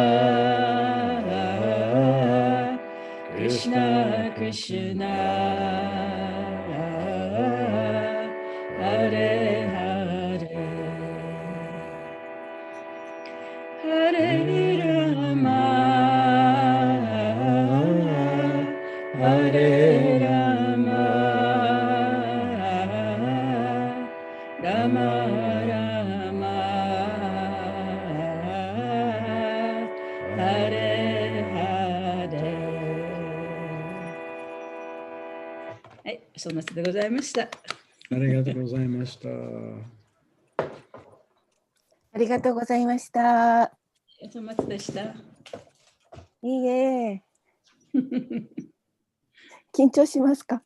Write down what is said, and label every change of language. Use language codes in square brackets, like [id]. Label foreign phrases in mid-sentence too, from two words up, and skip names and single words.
[sa] Krishna Krishna, Hare Hare, Hare Rama, Hare Rama, Rama Rama, Hare Hare。 [ja] はい、そんなでございました。ありがとうございました。ありがとうございました。お粗末でした。いいえ。緊張しますか？